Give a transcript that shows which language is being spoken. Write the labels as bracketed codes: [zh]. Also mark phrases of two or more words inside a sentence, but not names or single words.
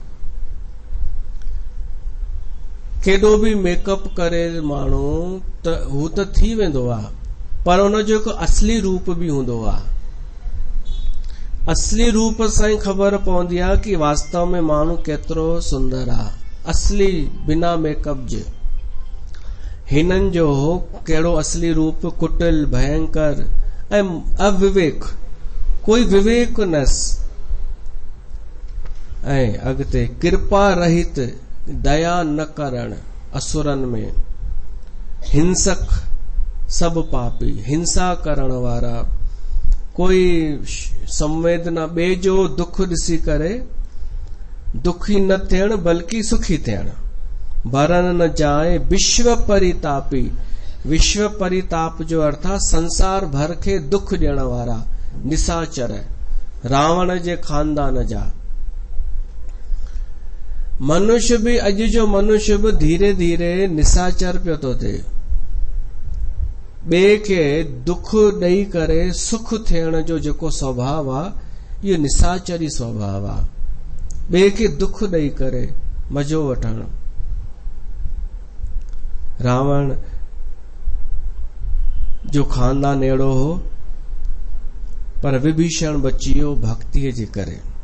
[sd] केॾो भी मेकअप करे माण्हू त हू त थी वेंदो आहे, पर उनजो हिकु असली रूप भी हूंदो आहे। असली रूप सां ई ख़बर पवंदी आहे कि वास्तव में माण्हू केतिरो सुंदर आहे, असली बिना मेकअप जे। हिननि जो कहिड़ो असली रूप? कुटिल भयंकर ऐं अविवेक, कोई विवेक नस। ऐं अॻिते कृपा रहित, दया न करण असुरनि में। हिंसक, सब पापी, हिंसा करण वारा, कोई संवेदना, ॿिए जो दुख ॾिसी करे दुखी न थियण बल्कि सुखी थियण। [awa] भरण न जाए विश्व परितापी। [sd] विश्व परिताप जो अर्थ आहे संसार भर खे दुख ॾियण वारा, निसाचर, रावण जे खानदान जा। मनुष्य भी, अॼु जो मनुष्य भी धीरे धीरे निसाचर पियो थो थिए। ॿिए खे दुख ॾेई करे सुख थियण जो जेको स्वभाव आहे, इहो निसाचरी स्वभाव आहे। ॿिए खे दुख ॾेई करे मज़ो वठण। रावण जो खानदान अहिड़ो हो, पर विभीषण बची वियो भक्तीअ जे करे।